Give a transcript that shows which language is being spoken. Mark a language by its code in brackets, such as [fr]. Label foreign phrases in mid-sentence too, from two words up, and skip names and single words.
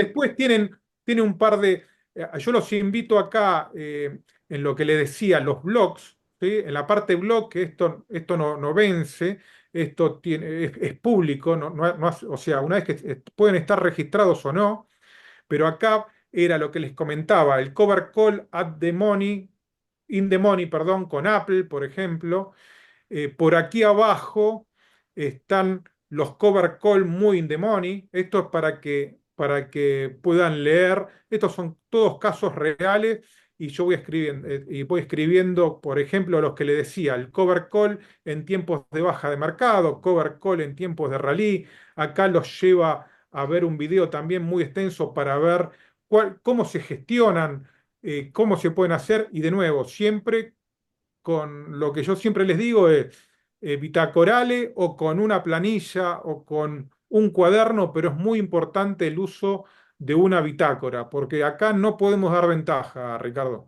[es] Después tienen un par de, yo los invito acá en lo que le decía, los blogs, ¿sí? En la parte blog, que esto no vence, esto es público, o sea, una vez que pueden estar registrados o no, pero acá era lo que les comentaba, el [en] cover call at the money, [es] in the money, perdón, con Apple, por ejemplo. Por aquí abajo están los [en] cover call [es] muy [en] in the money. [es] Esto es para que puedan leer. Estos son todos casos reales y yo voy escribiendo, por ejemplo, los que le decía, el [en] cover call [es] en tiempos de baja de mercado, [en] cover call [es] en tiempos de rally. Acá los lleva a ver un video también muy extenso para ver cómo se gestionan, cómo se pueden hacer y de nuevo, siempre con lo que yo siempre les digo es bitacorale o con una planilla o con un cuaderno, pero es muy importante el uso de una bitácora, porque acá no podemos dar ventaja, Ricardo.